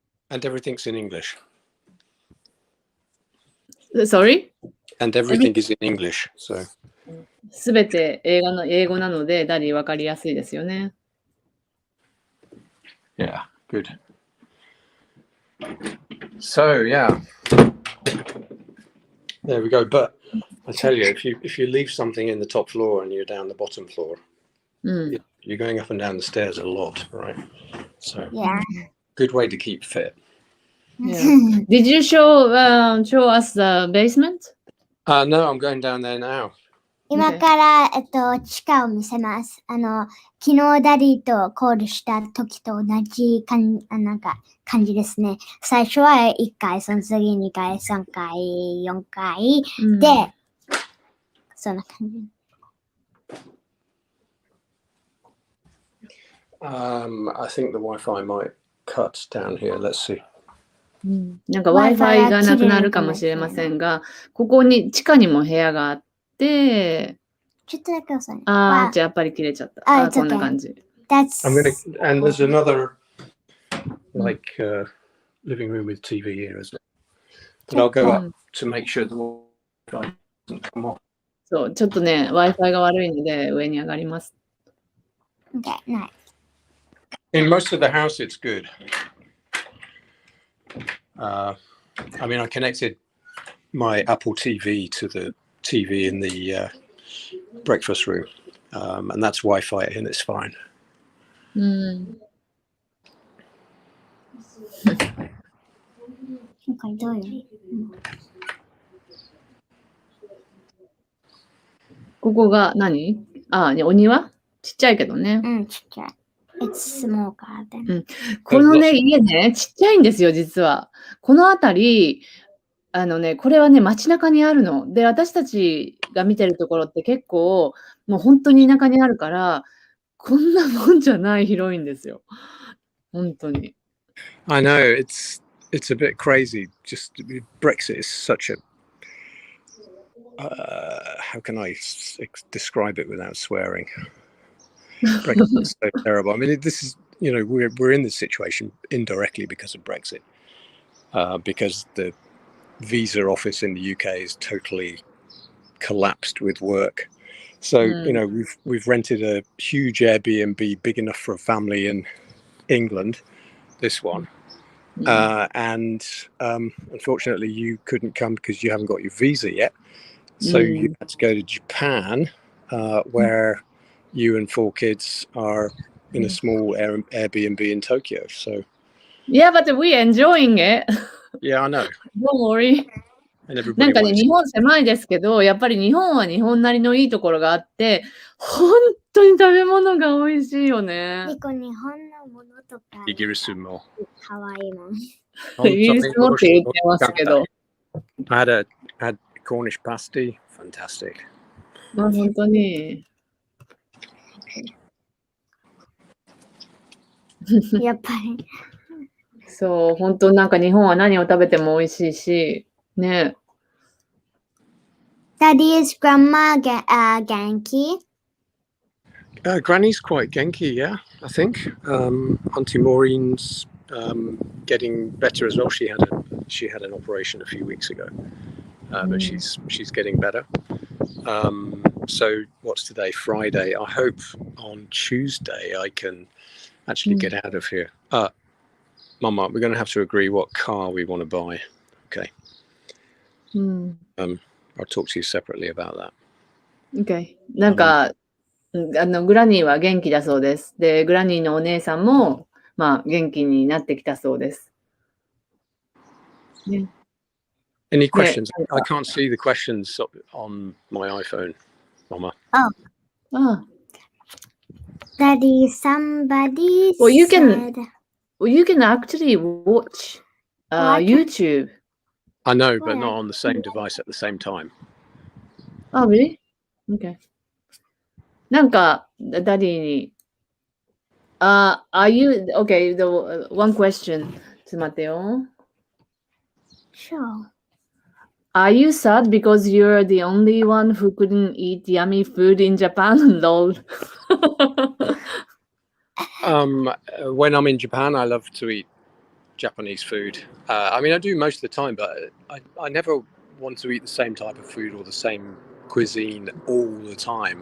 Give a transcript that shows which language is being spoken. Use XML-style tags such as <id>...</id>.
<en>And everything's in English. Sorry? And everything is in English. So</en> <ja>すべて英語なので、ダディ分かりやすいですよね。</ja> <en>yeah, good. So yeah, there we go. But I tell you, if you leave something in the top floor and you're down the bottom floor,</en> <ja>うん。</ja> <en>you're going up and down the stairs a lot, right? So Yeah. good way to keep fit. Yeah. Did you show us the basement? No, I'm going down there now.</en> <ja>今から、地下を見せます。昨日ダディとコールした時と同じなんか感じですね。最初は1回、その次2回、3回、4回、うん、で、そんな感じ。</ja> <en>I think the Wi-Fi might cut down here. Let's see.</en> <ja>うん、なんか Wi-Fi がなくなるかもしれませんが、ここに地下にも部屋があって、ちょっとだけ遅いね。ああ、じゃあやっぱり切れちゃった。あああ、</ja> <en>it's</en> <ja>こんな</ja> <en>okay.</en> <ja>感じ。</ja> <en>That's and there's another like living room with TV here, isn't it? But I'll go up to make sure the Wi-Fi doesn't come off.</en> <ja>そう、ちょっとね、Wi-Fi が悪いので上に上がります。</ja> <en>okay, nice. In most of the house, it's good. I mean, I connected my Apple TV to the TV in the breakfast room, and that's Wi-Fi, and it's fine.</en> <ja>うん。今回どういう、ここが何？ああ、お庭？ちっちゃいけどね。ちっちゃい。</ja> <en>It's small garden.</en> <ja>このね、家ね、ちっちゃいんですよ、実は。この辺り、これはね、街中にあるの。で、私たちが見てるところって結構、もう本当に田舎にあるから、こんなもんじゃない広いんですよ。本当に。</ja> <en>I know it's a bit crazy. Just Brexit is such a how can I describe it without swearing? Brexit is so terrible. I mean, this is, you know, we're in this situation indirectly because of Brexit, because the visa office in the UK is totally collapsed with work. So you know, we've rented a huge Airbnb big enough for a family in England, this one, And unfortunately, you couldn't come because you haven't got your visa yet. So you had to go to Japan, where you and 4 kids are in a small Airbnb in Tokyo. So Yeah, but we're enjoying it. yeah, I know. Don't worry. And な everybody</en> <ja>んかね、</ja> <en>wants.</en> <ja>日本狭いですけど、やっぱり日本は日本なりのいいところがあって、本当に食べ物が美味しいよね。結構日本のものとかイギリスも。可愛いもん。イギリスもって言ってますけど。</ja> <en>I had Cornish pasty, fantastic.</en> <ja>まあ本当に。やっぱり。そう、本当なんか日本は何を食べても美味しいし、ね。</ja> <en>Daddy's grandma Genki? Granny's quite genki, yeah, I think. Auntie Maureen's getting better as well. She had an operation a few weeks ago, but she's getting better. So what's today? Friday. I hope on Tuesday I can actually get out of here. Mama, we're going to have to agree what car we want to buy. Okay. I'll talk to you separately about that. Okay.</en> <ja>なんか、グラニーは元気だそうです。で、グラニーのお姉さんも、まあ、元気になってきたそうです。ね、</ja> <en>Any questions? I can't see the questions on my iPhone, Mama. Oh. Daddy, somebody Well, you said... you can actually watch YouTube. I know, but not on the same device at the same time. Oh, really? Okay.</en> <ja>なんか、ダディに、</ja> <en>are you, okay, the one question.</en> <ja>ちょっと待ってよ。</ja> <en>Sure. Are you sad because you're the only one who couldn't eat yummy food in Japan? Lol. When I'm in Japan, I love to eat Japanese food. I mean, I do most of the time, but I never want to eat the same type of food or the same cuisine all the time.</en>